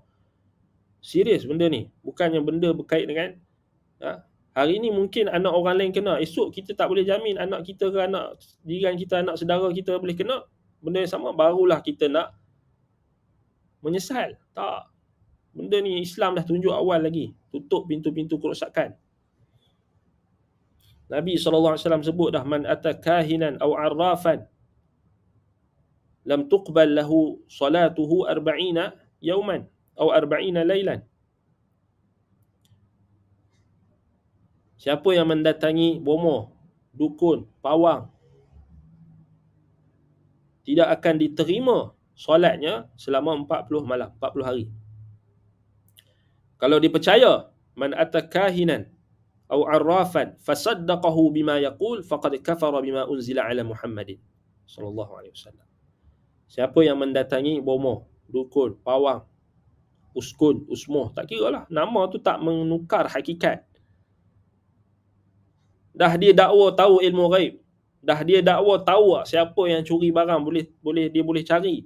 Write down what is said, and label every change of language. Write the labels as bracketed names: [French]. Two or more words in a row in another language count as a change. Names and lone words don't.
[Malay] Serius benda ni, bukannya benda berkait dengan hari ni mungkin anak orang lain kena, esok kita tak boleh jamin anak kita ke anak jiran kita, anak saudara kita boleh kena benda yang sama, barulah kita nak menyesal. Tak. Benda ni Islam dah tunjuk awal lagi, tutup pintu-pintu kerosakan. Nabi SAW sebut dah, [Arabic] من أتى كاهنا أو عرافا لم تقبل له صلاته 40 يوما أو 40 ليلة. [Malay] Siapa yang mendatangi bomoh, dukun, pawang, tidak akan diterima solatnya selama 40 malam, 40 hari. Kalau dipercaya, [Arabic] من أتى كاهنا أو عرافا فصدقه بما يقول فقد كفر بما أنزل على محمد صلى الله عليه وسلم. [Malay] Siapa yang mendatangi bomoh, dukun, pawang, uskun, usmoh, tak kira lah, nama tu tak menukar hakikat. Dah dia dakwa tahu ilmu ghaib, dah dia dakwa tahu siapa yang curi barang, dia boleh cari.